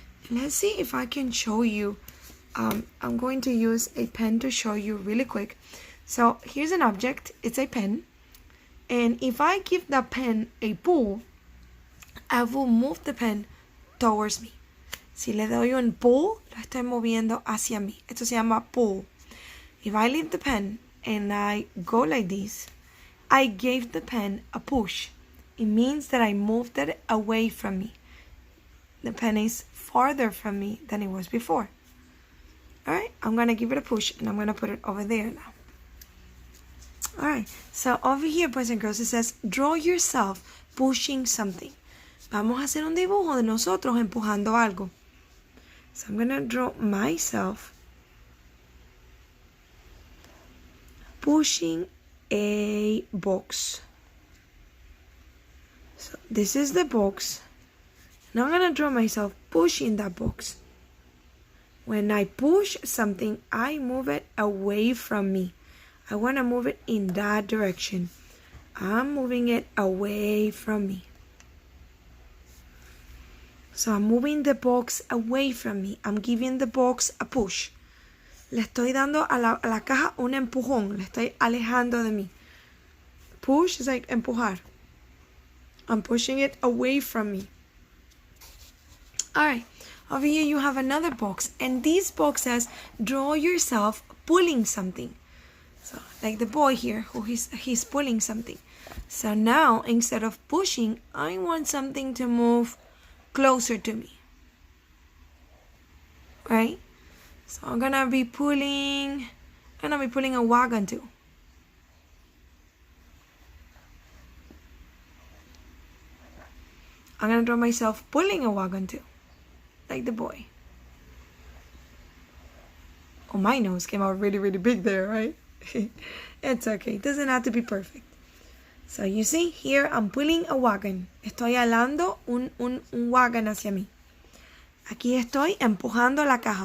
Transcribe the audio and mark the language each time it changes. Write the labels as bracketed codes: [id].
[en] Let's see if I can show you. I'm going to use a pen to show you really quick. So here's an object. It's a pen. And if I give the pen a pull, I will move the pen towards me. [es] Si le doy un pull, lo estoy moviendo hacia mí. Esto se llama pull. [en] If I leave the pen and I go like this, I gave the pen a push. It means that I moved it away from me. The pen is farther from me than it was before. Alright, I'm going to give it a push and I'm going to put it over there now. Alright, so over here, boys and girls, it says, draw yourself pushing something. [es] Vamos a hacer un dibujo de nosotros empujando algo. [en] So I'm going to draw myself pushing a box. So this is the box. Now I'm going to draw myself pushing that box. When I push something, I move it away from me. I want to move it in that direction. I'm moving it away from me. So I'm moving the box away from me. I'm giving the box a push. [es] Le estoy dando a la caja un empujón. Le estoy alejando de mí. Push is like empujar. [en] I'm pushing it away from me. Alright. Over here you have another box. And this box says, draw yourself pulling something. So like the boy here, he's pulling something. So now, instead of pushing, I want something to move closer to me. Right? So I'm gonna be pulling a wagon too. I'm gonna draw myself pulling a wagon too. Like the boy. Oh, my nose came out really, really big there, right? It's okay. It doesn't have to be perfect. So you see, here I'm pulling a wagon. [es] Estoy alando un wagon hacia mí. Aquí estoy empujando la caja.